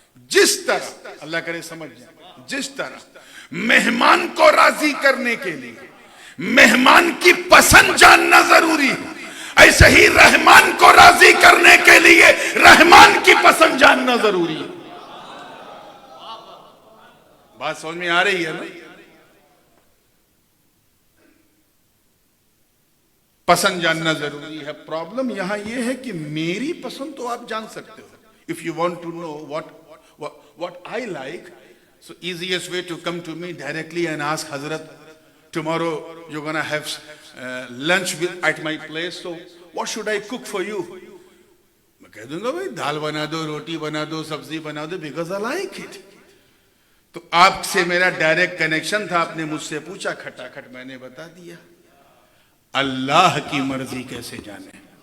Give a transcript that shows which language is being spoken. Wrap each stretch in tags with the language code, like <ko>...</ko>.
<hi>जिस तरह, अल्लाह करे समझ जाए, जिस तरह मेहमान को राजी करने के लिए मेहमान की पसंद जानना जरूरी है, ऐसे ही रहमान को राजी करने के लिए रहमान की पसंद जानना जरूरी है। बात समझ में आ रही है ना? पसंद जानना जरूरी है। प्रॉब्लम यहां यह है कि मेरी पसंद तो आप जान सकते हो।</hi> <en>If you want to know what I like, so easiest way to come to me directly and ask Hazrat, tomorrow you're gonna have lunch at my place, so what should I cook for you?</en> <hi>मैं कह दूंगा भाई दाल बना दो, रोटी बना दो, सब्जी बना दो,</hi> <en>because I like it.</en> <hi>तो आपसे मेरा डायरेक्ट कनेक्शन था, आपने मुझसे पूछा, खटाखट मैंने बता दिया। अल्लाह की मर्जी कैसे जाने?</hi>